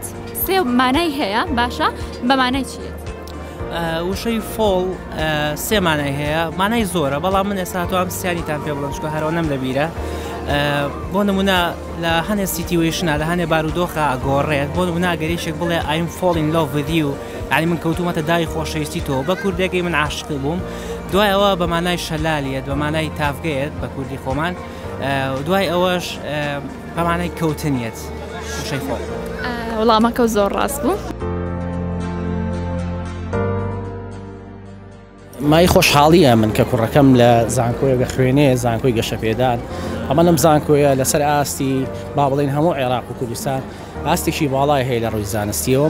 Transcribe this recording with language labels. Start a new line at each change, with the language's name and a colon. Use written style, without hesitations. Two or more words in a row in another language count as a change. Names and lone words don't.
Central Kurdish: سێ مانای هەیە باشە بە مانای چیت؟ وشەی فۆڵ سێ مانای هەیە مانای زۆرە بەڵام من ئێستا توانم پرسیاریتان پێ بڵم چکە هەرەوە نەم لەبیرە. بۆ نمونە لە هەنێ سیتیویشنە لە هەنێ بارودۆخە ئەگۆڕێت بۆ نمونە ئەگەریشێک بڵێ
English: I'm falling in love with you
Central Kurdish: یعنی من کەوتومەتە دای خۆشەویستی تۆ بە کوردێکی من عاشق بووم. دوای ئەوە بە مانای شەلالێت بە مانای تافگەیت بە کوردی خۆمان دوای ئەوەش بە مانای کەوتنیت وشەی فۆڵ. وەڵامەکە زۆر ڕاست بوو. مای خۆشحاڵیە من کە کوڕەکەم لە زانکۆیە خوێنێ زانکۆی گەشەپێدان ئەمە لەم زانکۆیە لەسەر ئاستی با بڵین هەموو عێراق و کوردستان ئاستێکی باڵای هەیە لە ڕووی زانستیەوە.